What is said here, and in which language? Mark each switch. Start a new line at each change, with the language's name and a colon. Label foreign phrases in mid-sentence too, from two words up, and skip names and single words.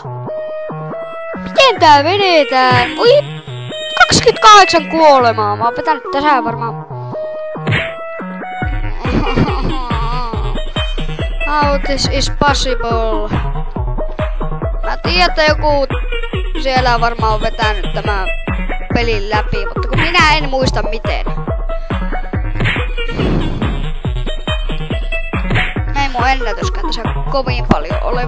Finnish: Miten tää vedetään? Oi! 28 kuolemaa. Mä oon vetänyt tässä varmaan.
English: How this is possible?
Finnish: Mä tiedän, että joku siellä varmaan on vetänyt tämän pelin läpi, mutta kun minä en muista miten. Ei mun ennätyskään tässä kovin paljon ole.